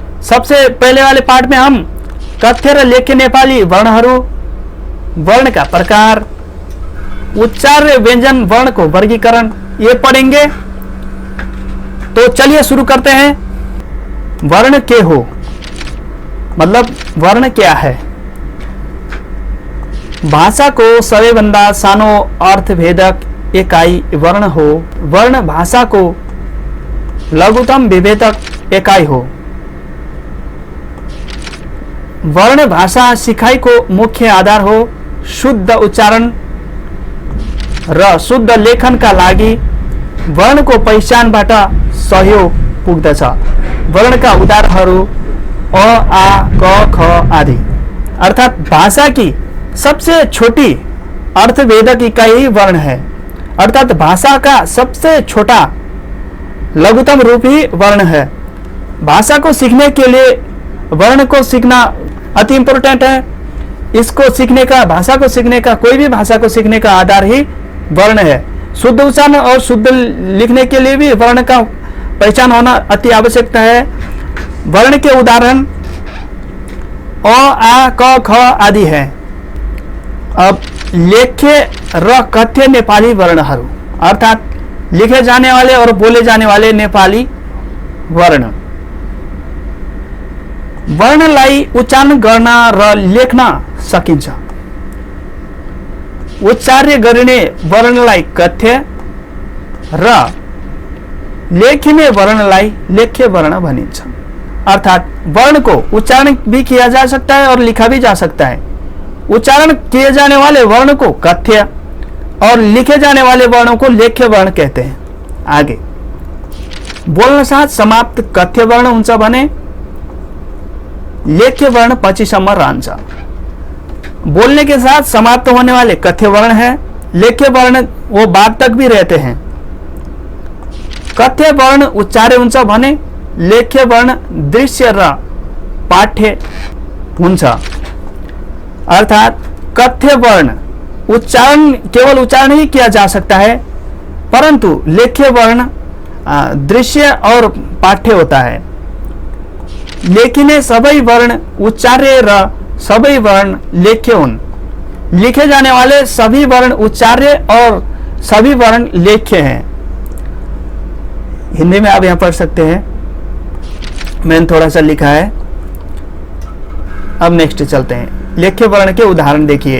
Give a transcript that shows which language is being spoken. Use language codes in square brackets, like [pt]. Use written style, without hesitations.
[hi] सबसे पहले वाले पार्ट में हम [ne] कथ्य र लेख्य नेपाली वर्णहरू, [hi] वर्ण का प्रकार, उच्चार्य व्यंजन वर्ण को वर्गीकरण ये पढ़ेंगे। तो चलिए शुरू करते हैं। [ne] वर्ण के हो [hi] मतलब वर्ण क्या है? [ne] भाषा को सबैभन्दा सानो अर्थभेदक एकाई वर्ण हो। वर्ण भाषा को लघुतम विभेदक एकाई हो। वर्ण भाषा सिकाइ को मुख्य आधार हो। शुद्ध उच्चारण र शुद्ध लेखन का लागि वर्ण को पहिचानबाट सहयोग पुग्दछ। वर्ण का उदाहरणहरू अ, आ, क, ख आदि। [hi] अर्थात भाषा की सबसे छोटी अर्थवेदक इकाई वर्ण है। अर्थात भाषा का सबसे छोटा लघुतम रूप ही वर्ण है। भाषा को सीखने के लिए वर्ण को सीखना अति इंपॉर्टेंट है। इसको सीखने का, भाषा को सीखने का, कोई भी भाषा को सीखने का आधार ही वर्ण है। शुद्ध उच्चारण और शुद्ध लिखने के लिए भी वर्ण का पहचान होना अति आवश्यकता है। वर्ण के उदाहरण अ, आ, क, ख आदि है। [ne] अब लेख्य र कथ्य नेपाली वर्णहरू [hi] अर्थात लिखे जाने वाले और बोले जाने वाले नेपाली वर्ण। [ne] वर्णलाई उच्चारण गर्न र लेख्न सकिन्छ। उच्चार्य गरिने वर्णलाई कथ्य र लेखिने वर्णलाई लेख्य वर्ण भनिन्छ। [hi] अर्थात वर्ण को उच्चारण भी किया जा सकता है और लिखा भी जा सकता है। उच्चारण किए जाने वाले वर्ण को कथ्य और लिखे जाने वाले वर्णों को लेख्य वर्ण कहते हैं। [ne] आगे बोल्न साथ समाप्त कथ्य वर्ण हुन्छ भने लेख्य वर्ण पछिसम्म रहन्छ। [hi] बोलने के साथ समाप्त होने वाले कथ्य वर्ण है। लेख्य वर्ण वो बाद तक भी रहते हैं। [ne] कथ्य वर्ण उच्चार्य हुन्छ भने लेख्य वर्ण दृश्य र पाठ्य हुन्छ। [hi] अर्थात कथ्य वर्ण उच्चारण केवल उच्चारण ही किया जा सकता है, परंतु लेख्य वर्ण दृश्य और पाठ्य होता है। [ne] लेखिने सबै वर्ण उच्चार्य र सबै वर्ण लेख्य हुन्। [hi] लिखे जाने वाले सभी वर्ण उच्चार्य और सभी वर्ण लेख्य हैं। हिंदी में आप यहां पढ़ सकते हैं, मैंने थोड़ा सा लिखा है। अब नेक्स्ट चलते हैं। लेख्य वर्ण के उदाहरण देखिए।